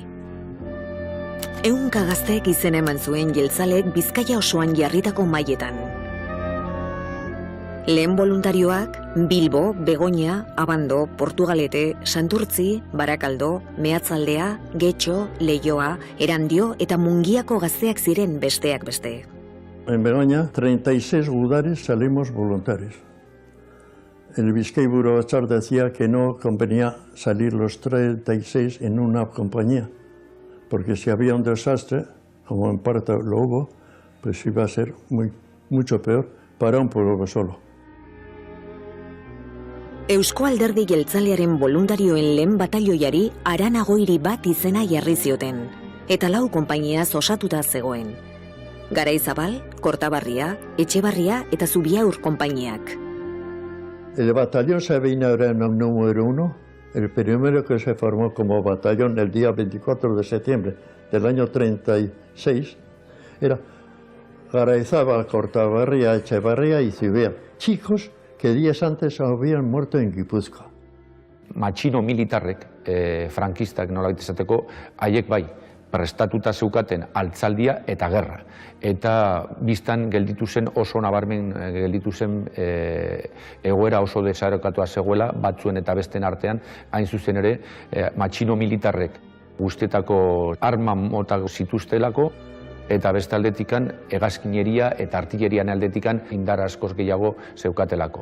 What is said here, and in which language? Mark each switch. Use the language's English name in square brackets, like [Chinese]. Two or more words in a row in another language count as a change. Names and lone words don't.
[Basque] Ehunka gazteek izena eman zuen jeltzalek Bizkaia osoan jarritako maietan. Lehen voluntarioak Bilbo, Begoña, Abando, Portugalete, Santurtzi, Barakaldo, Meatzaldea, Getxo, Leioa, Erandio eta Mungiako gazteak ziren besteak beste. [Spanish] En Begoña, 36 gudaris salimos voluntarios. El Bizkaiburu Batzar decía que no convenía salir los 36 en una compañía, porque si había un desastre, como en parte lo hubo, pues iba a ser mucho peor para un pueblo solo. [Basque] Eusko Alderdi Jeltzalearen voluntarioen lehen batalioiari Aranagoiri bat izena jarri zioten, eta 4 konpainiaz osatuta zegoen. Garaizabal, Kortabarria, Etxebarria eta Zubiaur konpainiak. [Spanish] El batallón Sabina era el número 1, el primero que se formó como batallón el día 24 de septiembre del año 36, era Garayzábal, Kortabarria, Etxebarria y Zubiaur. Chicos que días antes habían muerto en Gipuzkoa. [Basque] Matxino militarrek, frankistak nolabait esateko, haiek bai, prestatuta zeukaten altzaldia eta gerra. Eta biztan gelditu zen, oso nabarmen gelditu zen egoera oso desarokatua zegoela, batzuen eta besten artean, hain zuzen ere, matxino militarrek guztietako arma mota zituztelako, eta beste aldetikan hegazkineria eta artillerian aldetikan indar askoz gehiago zeukatelako.